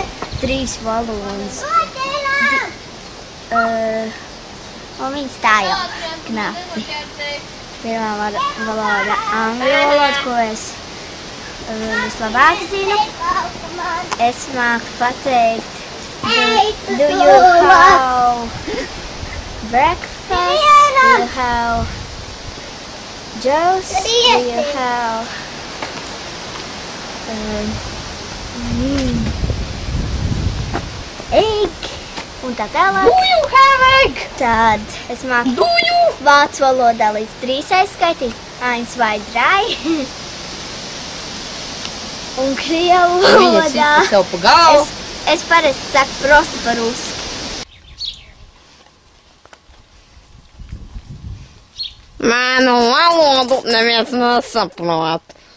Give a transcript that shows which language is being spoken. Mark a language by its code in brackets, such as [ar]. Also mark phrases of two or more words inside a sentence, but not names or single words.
[lv] 3 valodas. Un viņas tā jau knapi. Pirmā valoda angļu valoda, ko es vislabāk zinu. Es māku pateikt, [en] do you have breakfast? Do you have juice? Do you have egg? [lv] Un tā tālāk. [en] Do you have egg? [lv] Tad es māku vācu valodā līdz 3 aizskaitīt. 1, 2, 3. Un krievu valodā. Viņa sita sev pa galvu. Es parasti saku [ru] просто по-русски. [lv] Manu valodu neviens nesaprot.